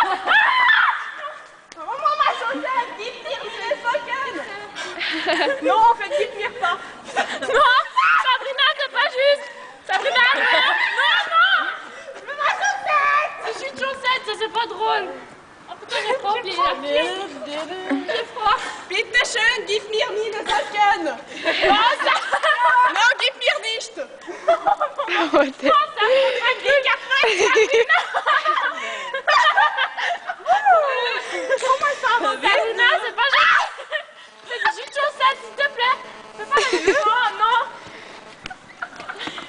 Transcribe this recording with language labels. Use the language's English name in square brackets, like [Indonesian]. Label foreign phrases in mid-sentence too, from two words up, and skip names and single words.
[French] Maman, ma chaussette, Gipnir, c'est fucking. Non, en fait, Gipnir pas. Non, Sabrina, c'est pas juste. Sabrina, non. Je veux ma chaussette. C'est juste une chaussette, ça c'est pas drôle. Oh putain, j'ai froid, j'ai froid. [German] Bitte schön, gib mir nie eine Socken. Non, gib mir nicht. [French] Oh, ça Comment ça va? Sabrina, c'est pas juste. C'est juste une chaussette, s'il te plaît. Fais pas la vidéo, non.